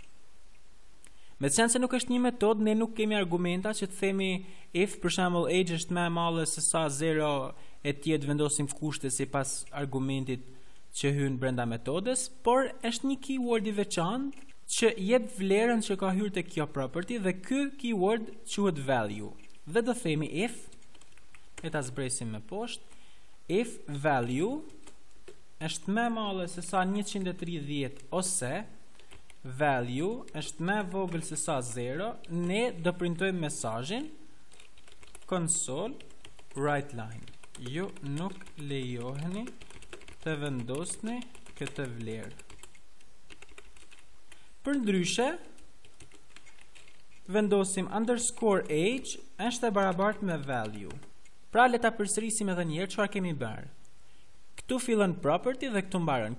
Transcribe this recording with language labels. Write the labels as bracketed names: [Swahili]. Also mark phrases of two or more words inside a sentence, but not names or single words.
[Albanian] Me qenë se nuk është një metodë, ne nuk kemi argumenta që të themi if për shembull age është më e madhe se sa 0 e tjetë vendosim kushte sipas argumentit që hyn brenda metodës, por është një keyword i veçantë që jep vlerën që ka hyrë te kjo property dhe ky keyword quhet value. Dhe do themi if, e ta zbresim me poshtë, if value është më e madhe se sa 130 ose value është më e vogël se sa 0, ne do printojmë mesazhin [English] console write line. [Albanian] Ju nuk lejoheni të vendosni këtë vlerë. Për ndryshe, vendosim _age është e barabartë me value. Pra le ta përsërisim edhe një herë çfarë kemi bërë. Këtu fillon property dhe këtu mbaron.